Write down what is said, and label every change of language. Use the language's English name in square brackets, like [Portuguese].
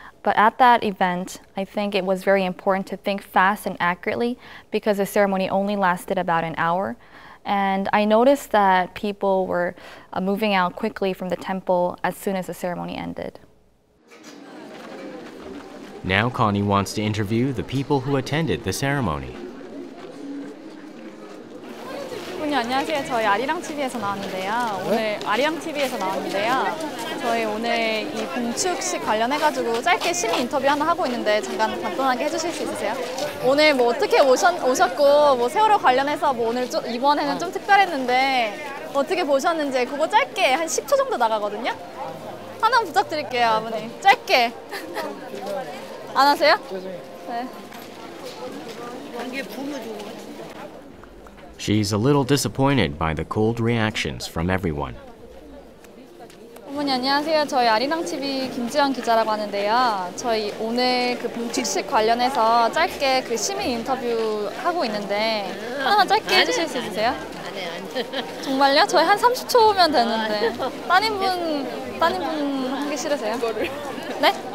[English] But at that event, I think it was very important to think fast and accurately because the ceremony only lasted about an hour. And I noticed that people were moving out quickly from the temple as soon as the ceremony ended. Now Connie wants to interview the people who attended the ceremony. [Korean] 안녕하세요. 저희 아리랑 TV에서 나왔는데요. 오늘 아리랑 TV에서 나왔는데요. 저희 오늘 이 봉축식 관련해가지고 짧게 시민 인터뷰 하나 하고 있는데 잠깐 간단하게 해주실 수 있으세요? 오늘 뭐 어떻게 오셨고 뭐 세월호 관련해서 뭐 오늘 이번에는 좀 특별했는데 어떻게 보셨는지 그거 짧게 한 10초 정도 나가거든요. 하나 부탁드릴게요, 아버님. 짧게. 안 하세요? 네. [English] She's a little disappointed by the cold reactions from everyone. [Korean] 어머니 안녕하세요. 저희 아리랑 TV 김지연 기자라고 하는데요. 저희 오늘 그 봉축식 관련해서 짧게 그 시민 인터뷰 하고 있는데 하나만 짧게 해주실 수 있으세요? 정말요? 저희 한 30초면 되는데. 따님분 하기 싫으세요? 네?